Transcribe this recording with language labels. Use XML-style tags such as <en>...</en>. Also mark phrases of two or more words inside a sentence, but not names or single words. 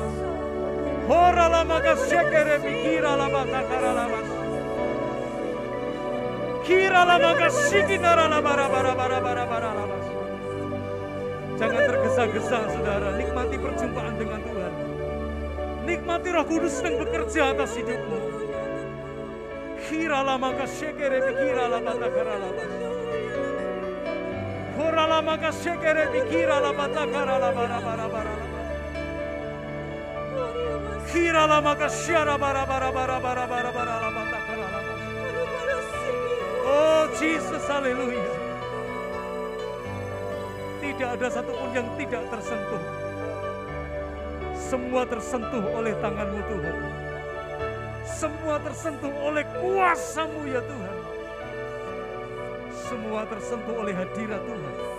<id>Hora lama ka syakere pikira lama kara labas. Kira lama ka shikinara para labas. Jangan tergesa-gesa saudara, nikmati perjumpaan dengan Tuhan. Nikmati Roh Kudus yang bekerja atas hidupmu. Kirala maka syekere pikirala batakarala bas. Korala maka syekere pikirala batakarala bara. Kirala maka syara bara batakarala bas. Oh Jesus, haleluya. Tidak ada satupun yang tidak tersentuh. Semua tersentuh oleh tangan-Mu Tuhan. Semua tersentuh oleh kuasa-Mu ya Tuhan. Semua tersentuh oleh hadirat Tuhan.</id>